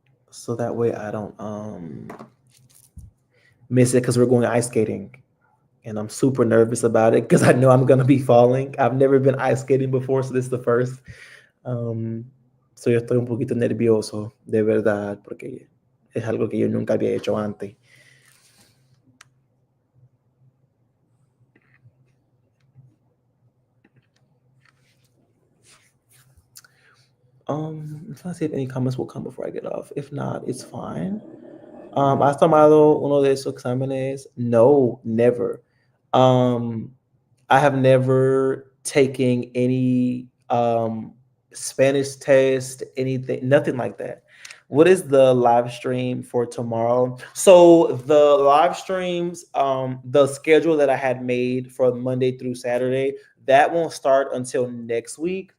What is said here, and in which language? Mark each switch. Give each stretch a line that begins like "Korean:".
English: so that way I don't miss it because we're going ice skating. And I'm super nervous about it because I know I'm gonna be falling. I've never been ice skating before, so this is the first.
Spanish: Um, so yo estoy un poquito nervioso, de verdad, porque es algo que yo nunca había hecho antes.
English: Let's see if any comments will come before I get off. If not, it's fine.
Spanish: ¿Has tomado uno de esos exámenes?
English: No, never. Um, I have never taken any Spanish test, anything, nothing like that. What is the live stream for tomorrow? So the live streams, the schedule that I had made for Monday through Saturday, that won't start until next week.